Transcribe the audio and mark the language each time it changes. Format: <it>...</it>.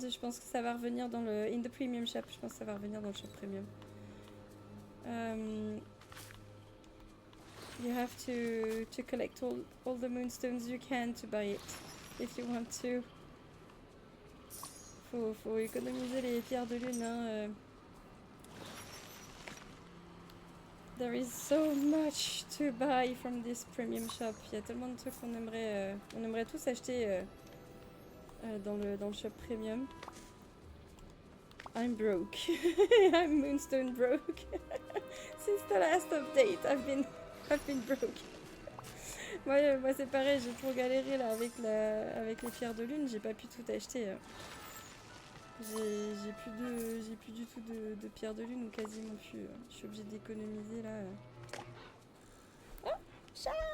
<fr>Je pense que ça va revenir dans le...</fr> <en>In the premium shop.</en> <fr>Je pense que ça va revenir dans le shop premium.</fr> <en>You have to collect all the moonstones you can to buy it. If you want to.</en> <fr>Faut économiser les pierres de lune. Hein.</fr> <en>There is so much to buy from this premium shop.</en> <fr>Il y a tellement de trucs qu'on aimerait tous acheter dans le shop premium.</fr> <en>I'm broke. I'm Moonstone broke. Since the last update, I've been broke.</en> <fr>Moi c'est pareil, j'ai trop galéré là avec les pierres de lune, j'ai pas pu tout acheter. J'ai plus du tout de pierres de lune ou quasiment plus. Je suis obligée d'économiser là. Oh, chat!</fr>